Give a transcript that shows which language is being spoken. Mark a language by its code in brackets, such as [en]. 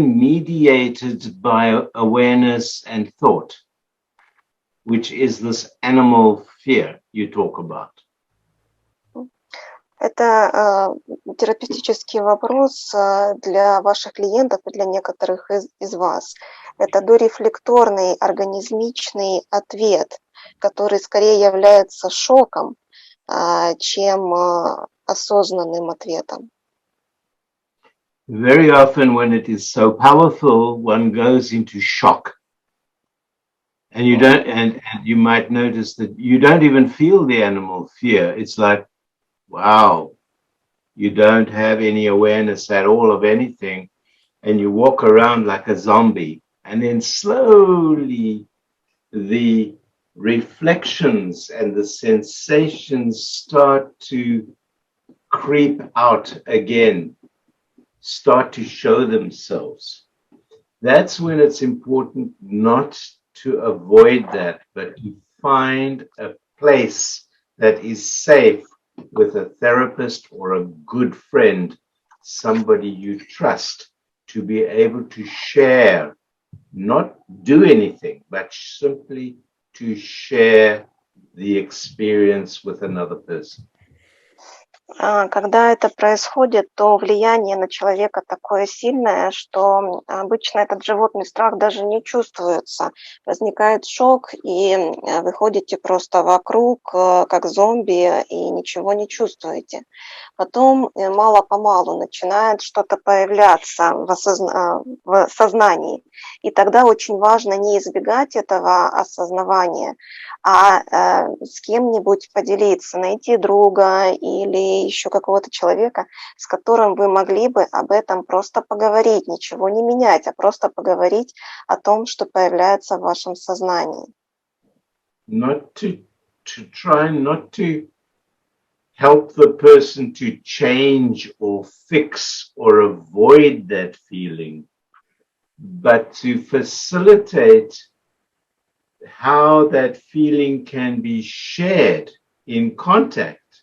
[en] unmediated by awareness and thought, which is this animal fear you talk about. [ru] Это терапевтический вопрос для ваших клиентов и для некоторых из вас. Это дорефлекторный организмичный ответ, который скорее является шоком, чем осознанным ответом. [en] Very often when it is so powerful, one goes into shock. And you don't, and you might notice that you don't even feel the animal fear. It's like, wow, you don't have any awareness at all of anything. And you walk around like a zombie. And then slowly the reflections and the sensations start to creep out again, start to show themselves. That's when it's important not to avoid that, but to find a place that is safe with a therapist or a good friend, somebody you trust, to be able to share, not do anything, but simply to share the experience with another person. [ru] Когда это происходит, то влияние на человека такое сильное, что обычно этот животный страх даже не чувствуется. Возникает шок, и вы ходите просто вокруг, как зомби, и ничего не чувствуете. Потом мало-помалу начинает что-то появляться в сознании. И тогда очень важно не избегать этого осознавания, а с кем-нибудь поделиться, найти друга или еще какого-то человека, с которым вы могли бы об этом просто поговорить, ничего не менять, а просто поговорить о том, что появляется в вашем сознании. [en] Not to try not to help the person to change or fix or avoid that feeling, but to facilitate how that feeling can be shared in contact.